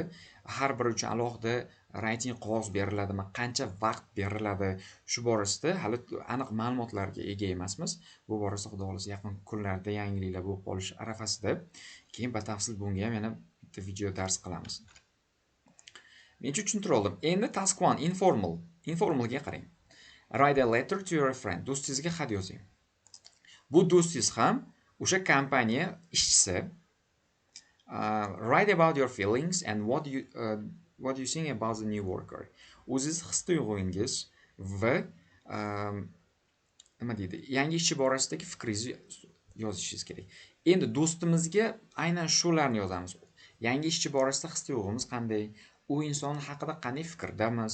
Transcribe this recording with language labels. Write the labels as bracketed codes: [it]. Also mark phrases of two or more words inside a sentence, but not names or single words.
[uz] Har biri uchun alohida writing qog'oz beriladimi, qancha vaqt beriladi, shu borasida hali aniq ma'lumotlarga ega emasmiz. Bu borasida xudo xolasa yaqin kunlarda yangiliklar bo'lib qolish arafasida. Keyin batafsil bunga ham yana bitta video dars qilamiz. Mencha tushuntira oldim. Endi task 1 informalga qarang. [en] Write a letter to your friend. [uz] Do'stingizga xat yozing. Bu do'stingiz ham o'sha kompaniya ishchisi. [en] Write about your feelings and what you think about the new worker. [uz] O'zingiz his-tuyg'ungiz va nima deydi, yangi ishchi borasidagi fikringizni yozishingiz kerak. Endi do'stimizga aynan shularni yozamiz. Yangi ishchi borasida his-tuyg'umiz qanday, u inson haqida qanday fikrdamiz.